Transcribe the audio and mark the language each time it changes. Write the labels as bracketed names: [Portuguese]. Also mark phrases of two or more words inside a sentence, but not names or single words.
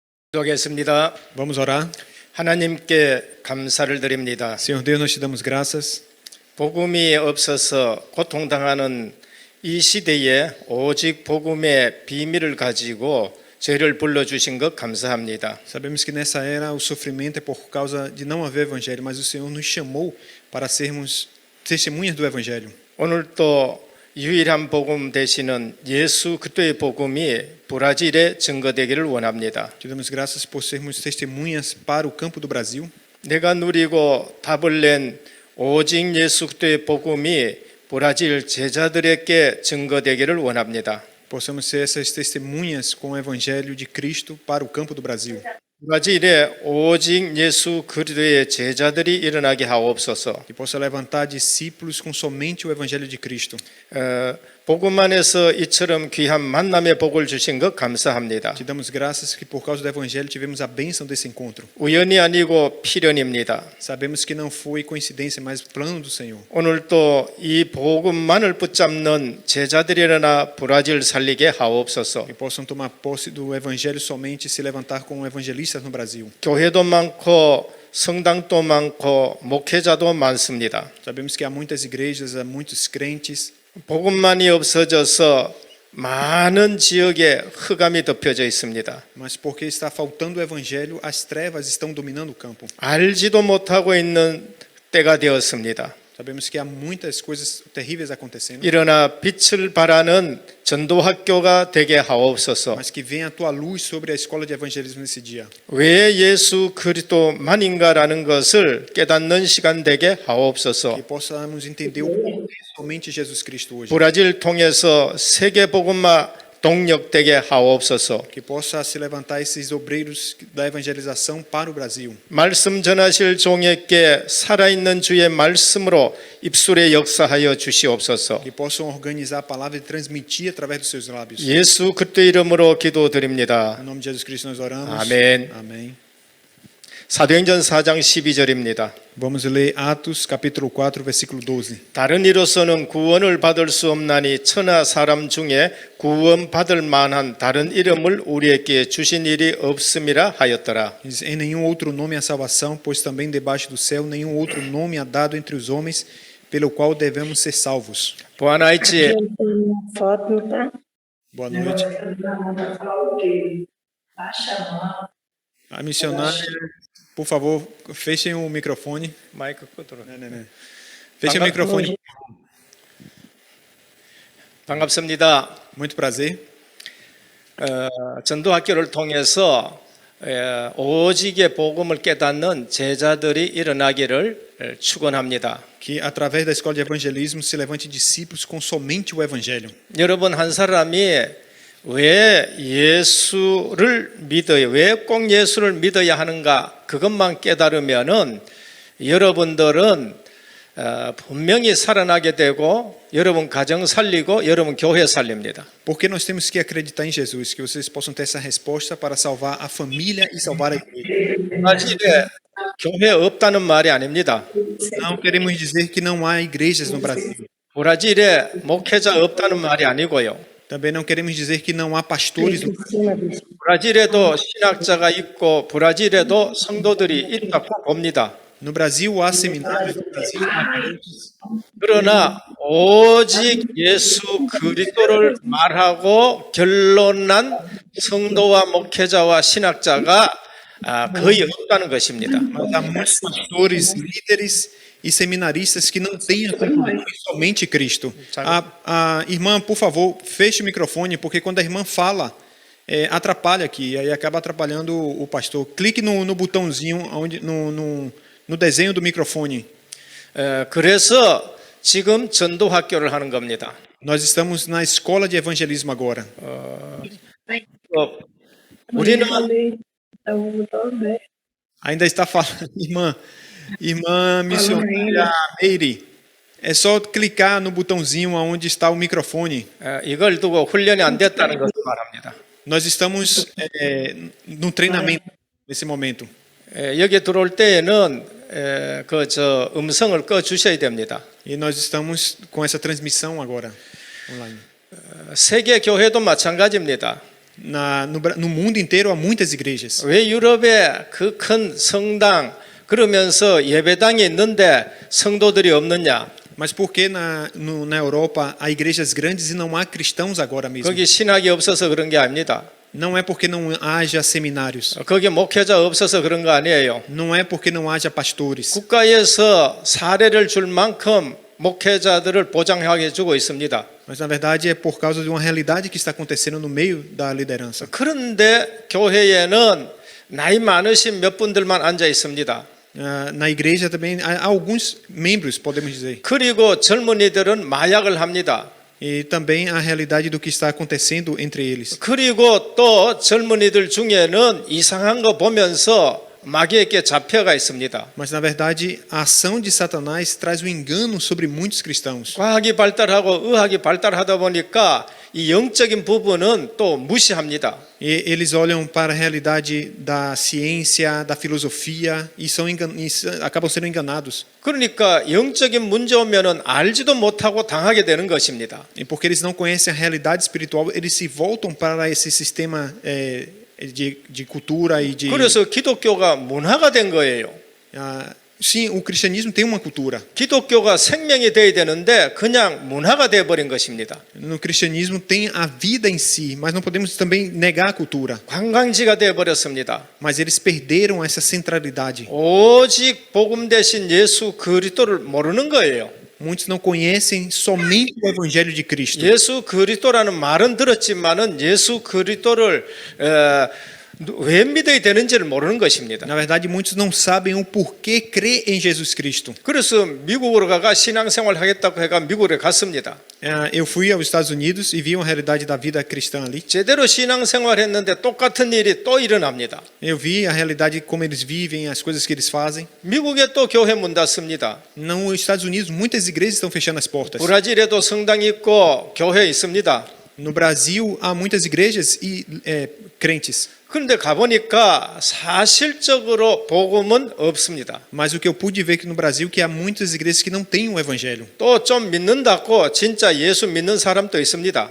[Korean] 기도하겠습니다. [Portuguese] Vamos orar. [Korean] 하나님께 감사를 드립니다. [Portuguese] Senhor Deus, nós te damos graças. [Korean] 복음이 없어서 고통당하는 이 시대에 오직 복음의 비밀을 가지고 저희를 불러주신 것 감사합니다. [Portuguese] Sabemos que nessa era o sofrimento é por causa de não haver evangelho, mas o Senhor nos chamou para sermos testemunhas do evangelho. [Korean] 오늘 또 유일한 복음 되시는 예수 그리스도의 복음이 브라질에 증거되기를 원합니다. [Portuguese] Te damos graças por sermos testemunhas para o campo do Brasil. [Korean] 내가 누리고 답을 낸 오직 예수 그리스도의 복음이 브라질 제자들에게 증거되기를 원합니다. [Portuguese] Possamos ser essas testemunhas com o evangelho de Cristo para o campo do Brasil. [Korean] 브라질에 오직 예수 그리스도의 제자들이 일어나게 하옵소서. [Portuguese] Que possa levantar discípulos com somente o evangelho de Cristo. [Korean] 복음 안에서 이처럼 귀한 만남의 복을 주신 것 감사합니다. [Portuguese] Te damos graças que por causa do evangelho tivemos a bênção desse encontro. [Korean] 우연이 아니고 필연입니다. [Portuguese] Sabemos que não foi coincidência, mas plano do Senhor. [Korean] 오늘 또 이 복음만을 붙잡는 제자들이 일어나 브라질 살리게 하옵소서. [Portuguese] Que possam tomar posse do evangelho somente e se levantar como evangelistas no Brasil. [Korean] 교회도 많고 성당도 많고 목회자도 많습니다. [Portuguese] Sabemos que há muitas igrejas, há muitos crentes, [Korean] 복음만이 없어져서 많은 지역에 흑암이 덮여져 있습니다. [Portuguese] mas porque está faltando o evangelho, as trevas estão dominando o campo. [Korean] 알지도 못하고 있는 때가 되었습니다. [Portuguese] Sabemos que há muitas coisas terríveis acontecendo, [Korean] 일어나 빛을 발하는 전도학교가 되게 하옵소서. [Portuguese] mas que venha a tua luz sobre a escola de evangelismo nesse dia. [Korean] 왜 예수 그리스도만인가라는 것을 깨닫는 시간 되게 하옵소서. [Portuguese] Que possamos entender o porquê somente Jesus Cristo hoje. [Korean] 브라질 통해서 세계 복음화 동력되게 하옵소서. [Portuguese] Que possa se levantar esses obreiros da evangelização para o Brasil. [Korean] 말씀 전하실 종에게 살아있는 주의 말씀으로 입술에 역사하여 주시옵소서. [Portuguese] Que possam organizar a palavra e transmitir através dos seus lábios. [Korean] 예수 그리스도 이름으로 기도드립니다. [Portuguese] Em nome de Jesus Cristo nós oramos. [Korean] 아멘. [Portuguese] Amém. [Korean] 사도행전 4장 12절입니다. [Portuguese] Vamos ler Atos capítulo 4, versículo 12. [Korean] 다른 이로서는 구원을 받을 수 없나니 천하 사람 중에 구원받을 만한 다른 이름을 우리에게 주신 일이 없음이라 하였더라. [Portuguese] Diz, em nenhum outro nome há salvação, pois também debaixo do céu nenhum outro nome há dado entre os homens pelo qual devemos ser salvos. Boa noite. Boa noite. A missionária, por favor, fechem o microfone. [Korean] 마이크 끄도록. [Portuguese] Fechem o microfone. [Korean] 반갑습니다. [Portuguese] Muito prazer. [Korean] 전도학교를 통해서 오직의 복음을 깨닫는 제자들이 일어나기를 축원합니다. [Portuguese] Que através da escola de evangelismo se levante discípulos com somente o evangelho. [Korean] 여러분 한 사람이 왜 예수를 믿어야, 왜 꼭 예수를 믿어야 하는가 그것만 깨달으면은 여러분들은 분명히 살아나게 되고 여러분 가정 살리고 여러분 교회 살립니다. [Portuguese] Porque nós temos que acreditar em Jesus, que vocês possam ter essa resposta para salvar a família e salvar a igreja. [Korean] 사실에 교회 없다는 말이 아닙니다. [Portuguese] Não queremos dizer que não há igrejas no Brasil. [Korean] 브라질에 목회자 없다는 말이 아니고요. [Portuguese] Também não queremos dizer que não há pastores no Brasil. [Korean] 브라질에도 신학자가 있고 브라질에도 성도들이 있다고 봅니다. [Portuguese] No Brasil há seminários, no Brasil há crentes. [Korean] 그러나 오직 예수 그리스도를 말하고 결론난 성도와 목회자와 신학자가 거의 없다는 것입니다. [Portuguese] Mas há muitos pastores, líderes e seminaristas que não têm a conclusão somente Cristo. A irmã, por favor, feche o microfone, porque quando a irmã fala, atrapalha aqui, aí acaba atrapalhando o pastor. Clique no botãozinho, onde, no desenho do microfone. [Korean] 그래서 지금 전도학교를 하는 겁니다. [Portuguese] Nós estamos na escola de evangelismo agora. [Korean] 우리는 [Portuguese] Ainda está falando, irmã missionária Meire. É só clicar no botãozinho onde está o microfone. [Korean] 이걸 두고 훈련이 안 됐다는 것을 말합니다. [Portuguese] Nós estamos no treinamento nesse momento. [Korean] 여기 들어올 때에는 음성을 꺼 주셔야 됩니다. [Portuguese] E nós estamos com essa transmissão agora online. [Korean] 세계 교회도 마찬가지입니다. [Portuguese] No mundo inteiro há muitas igrejas. [Korean] 왜 유럽에 그 큰 성당 그러면서 예배당이 있는데 성도들이 없느냐? [Portuguese] Mas por que na Europa há igrejas grandes e não há cristãos agora mesmo? [Korean] 거기 신학이 없어서 그런 게 아닙니다. [Portuguese] Não é porque não haja seminários. [Korean] 거기 목회자 없어서 그런 거 아니에요. [Portuguese] Não é porque não haja pastores. [Korean] 국가에서 사례를 줄 만큼 목회자들을 보장해 주고 있습니다. [Portuguese] Mas na verdade é por causa de uma realidade que está acontecendo no meio da liderança. [Korean] 그런데 교회에는 나이 많으신 몇 분들만 앉아 있습니다. [Portuguese] Na igreja também há alguns membros, podemos dizer. [Korean] 그리고 젊은이들은 마약을 합니다. [Portuguese] E também a realidade do que está acontecendo entre eles. [Korean] 그리고 또 젊은이들 중에는 이상한 거 보면서 마귀에게 잡혀가 있습니다. [Portuguese] Mas na verdade a ação de Satanás traz o engano sobre muitos cristãos. [Korean] 과학이 발달하고 의학이 발달하다 보니까 이 영적인 부분은 또 무시합니다. [Portuguese] E eles olham para a realidade da ciência, da filosofia e acabam sendo enganados. [Korean] 그러니까 영적인 문제 오면은 알지도 못하고 당하게 되는 것입니다. [Portuguese] E porque eles não conhecem a realidade espiritual, eles se voltam para esse sistema de cultura e de. [Korean] 그래서 기독교가 문화가 된 거예요. [Portuguese] Sim, o cristianismo tem uma cultura. [Korean] 기독교가 생명이 돼야 되는데 그냥 문화가 돼 버린 것입니다. [Portuguese] No cristianismo tem a vida em si, mas não podemos também negar a cultura. [Korean] 관광지가 돼 버렸습니다. [Portuguese] Mas eles perderam essa centralidade. [Korean] 오직 복음 대신 예수 그리스도를 모르는 거예요. [Portuguese] Muitos não conhecem somente o evangelho de Cristo. [Korean] 예수 그리스도라는 말은 들었지만은 예수 그리스도를 왜 믿어야 되는지를 모르는 것입니다. [Portuguese] Na verdade, muitos não sabem o porquê crer em Jesus Cristo. [Korean] 그래서 미국으로 가가 신앙생활 하겠다고 해가 미국에 갔습니다. [Portuguese] Eu fui aos Estados Unidos e vi uma realidade da vida cristã ali. [Korean] 제대로 신앙생활 했는데 똑같은 일이 또 일어납니다. [Portuguese] Eu vi a realidade como eles vivem, as coisas que eles fazem. [Korean] 미국에 또 교회 문 닫습니다. [Portuguese] Nos Estados Unidos, muitas igrejas estão fechando as portas. [Korean] 브라질에도 성당이 있고 교회 있습니다. [Portuguese] No Brasil, há muitas igrejas e crentes. [Korean] 그런데 가보니까 사실적으로 복음은 없습니다. [Portuguese] Mas o que eu pude ver aqui no Brasil que há muitas igrejas que não têm o evangelho. [Korean] 또 좀 믿는다고 진짜 예수 믿는 사람도 있습니다.